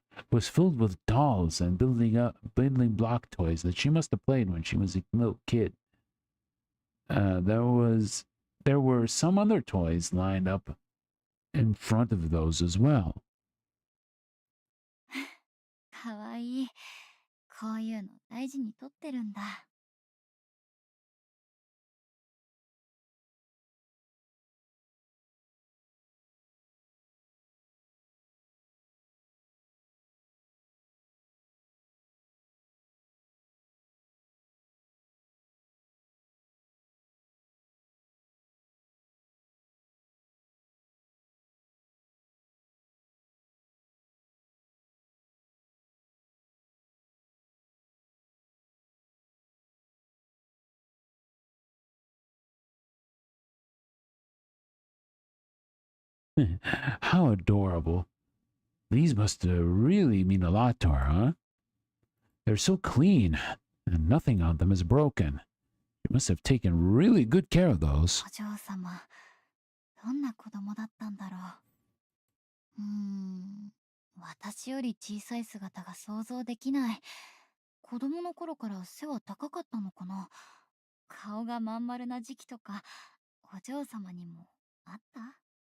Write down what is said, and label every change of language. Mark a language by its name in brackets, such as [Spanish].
[English] Was filled with dolls and building block toys that she must have played when she was a little kid. There were some other toys lined up in front of those as well. [Japanese] かわいい。こういうの大事にとってるんだ。 [English] How adorable. These must really mean a lot to her, huh? They're so clean, and nothing on them is broken. You must have taken really good care of those. [Japanese] お嬢様、どんな子供だったんだろう。私より小さい姿が想像できない。子供の頃から背は高かったのかな。顔がまん丸な時期とか、お嬢様にもあった？